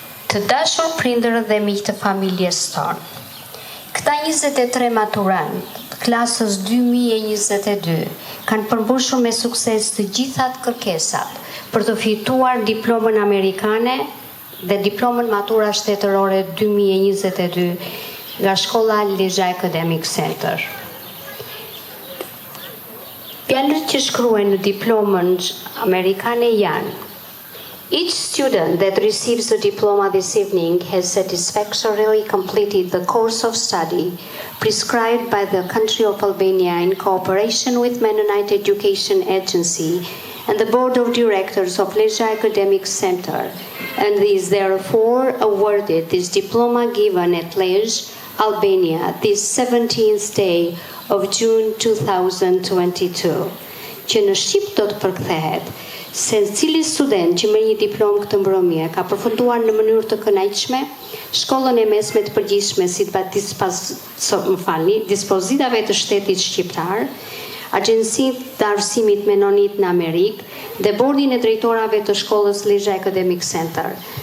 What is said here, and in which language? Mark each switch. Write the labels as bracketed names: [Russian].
[Albanian] Të dashur prindër dhe miq të familjes tonë, këta 23 maturantë klasës 2022 kanë përmbushur me sukses të gjithat kërkesat për të fituar diplomën amerikane dhe diplomën matura shtetërore 2022 nga shkolla Lezha Academic Center. Fjalët që shkruhen në diplomën amerikane janë: [English] Each student that receives the diploma this evening has satisfactorily completed the course of study prescribed by the country of Albania in cooperation with Mennonite Education Agency and the Board of Directors of Lezha Academic Center, and is therefore awarded this diploma given at Lezhë, Albania, this 17th day of June 2022. [Albanian] Që në Shqip do të përkthehet se cili student që merr një diplomë këtë mbrëmje ka përfunduar në mënyrë të kënaqshme shkollën e mesme të përgjithshme dispozitave të shtetit shqiptar, Agjencinë të Arsimit Menonit në Amerikë dhe bordin e drejtorave të shkollës Lezha Academic Center.